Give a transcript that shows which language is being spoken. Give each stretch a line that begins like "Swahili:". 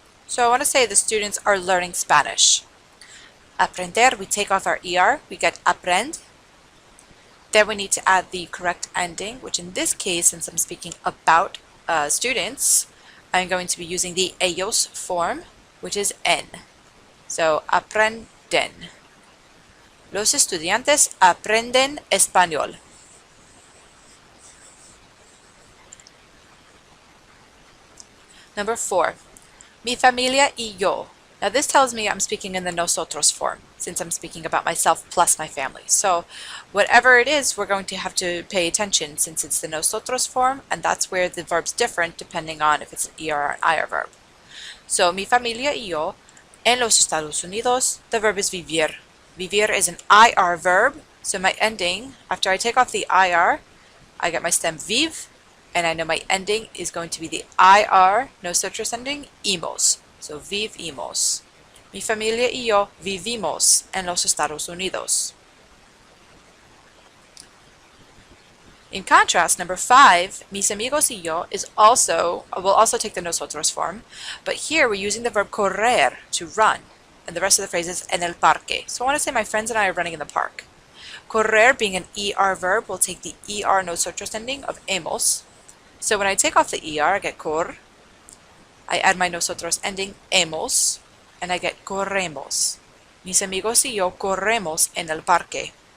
English: So I want to say the students are learning Spanish. Aprender, we take off our ER, we get aprend. Then we need to add the correct ending, which in this case, since I'm speaking about students, I'm going to be using the ellos form, which is en.
Spanish: So, aprenden. Los estudiantes aprenden español.
English: Number 4,
Spanish: mi familia y yo.
English: Now this tells me I'm speaking in the nosotros form, since I'm speaking about myself plus my family. So whatever it is, we're going to have to pay attention since it's the nosotros form, and that's where the verb's different depending on if it's an ER or an IR verb. So
Spanish: mi familia y yo, en los Estados Unidos,
English: the verb is vivir. Vivir is an IR verb, so my ending, after I take off the IR, I get my stem viv, and I know my ending is going to be the IR, nosotros ending, imos.
Spanish: So vivimos. Mi familia y yo vivimos en los Estados Unidos.
English: In contrast, number 5,
Spanish: mis amigos y yo
English: will also take the nosotros form, but here we're using the verb correr, to run, and the rest of the phrase is
Spanish: en el parque.
English: So I want to say my friends and I are running in the park. Correr, being an ER verb, will take the ER nosotros ending of hemos. So when I take off the ER, I get cor. I add my nosotros ending hemos, and I get corremos.
Spanish: Mis amigos y yo corremos en el parque.